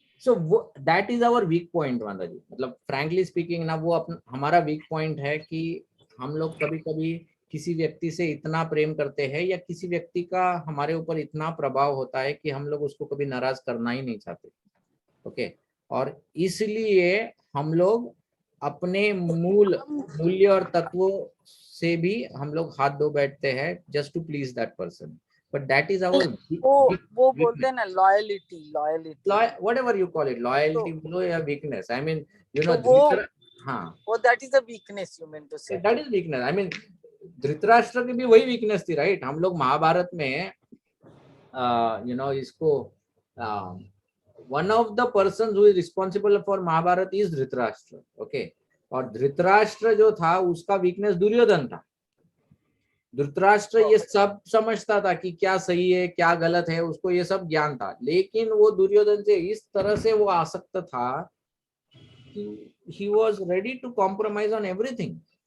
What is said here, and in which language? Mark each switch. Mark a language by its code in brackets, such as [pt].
[en] so that is our weak point [hi] माता जी। मतलब frankly speaking ना, वो हमारा वीक पॉइंट है कि हम लोग कभी कभी किसी व्यक्ति से इतना प्रेम करते हैं या किसी व्यक्ति का हमारे ऊपर इतना प्रभाव होता है कि हम लोग उसको कभी नाराज करना ही नहीं चाहते। ओके, और इसलिए हम लोग अपने मूल्य और तत्वों से भी हम लोग हाथ धो बैठते हैं [en] just to please that person, but that is our [hi] वो बोलते हैं ना loyalty, [en] whatever you call it, loyalty [hi] बोलो या [en] weakness, I mean you know, वो that is a weakness you meant to say. that is weakness, I mean Dhritarashtra [hi] की भी वही वीकनेस थी, [en] Right? [hi] हम लोग महाभारत में [en] you know इसको one of the persons who is responsible for Mahabharata is Dhritarashtra. [hi] Okay, और धृतराष्ट्र जो था उसका वीकनेस दुर्योधन था। धृतराष्ट्र ये सब समझता था कि क्या सही है क्या गलत है, उसको ये सब ज्ञान था, लेकिन वो दुर्योधन से इस तरह से वो आसक्त था कि [en] he was ready to compromise on everything.